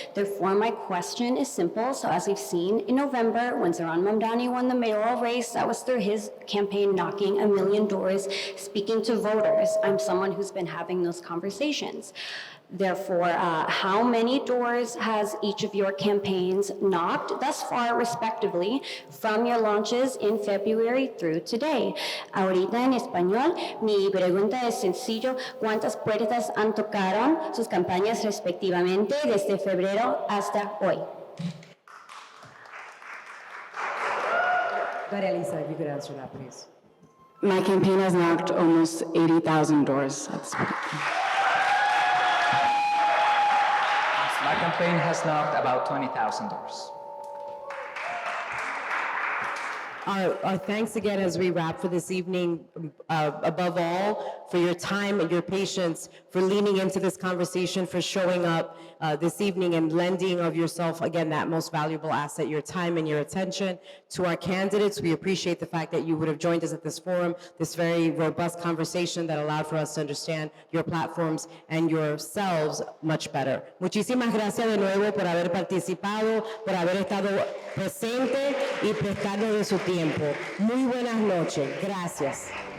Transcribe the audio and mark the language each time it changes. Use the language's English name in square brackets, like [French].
[English] Therefore, my question is simple. So as we've seen in November, when Zoran Mamdani won the mayoral race, that was through his campaign knocking 1 million doors, speaking to voters. I'm someone who's been having those conversations. Therefore, how many doors has each of your campaigns knocked thus far, respectively, from your launches in February through today? [Spanish] Ahorita en español, mi pregunta es sencillo. ¿Cuántas puertas han tocado sus campañas respectivamente desde febrero hasta hoy? [English] Darializa, if you could answer that, please. My campaign has knocked almost 80,000 doors at this point. My campaign has knocked about 20,000 doors. Our thanks again as we wrap for this evening, above all, for your time and your patience, for leaning into this conversation, for showing up this evening and lending of yourself, again, that most valuable asset, your time and your attention. To our candidates, we appreciate the fact that you would have joined us at this forum, this very robust conversation that allowed for us to understand your platforms and yourselves much better. [Spanish] Muchísimas gracias de nuevo por haber participado, por haber estado presente y prestarnos de su tiempo. Muy buenas noches. Gracias.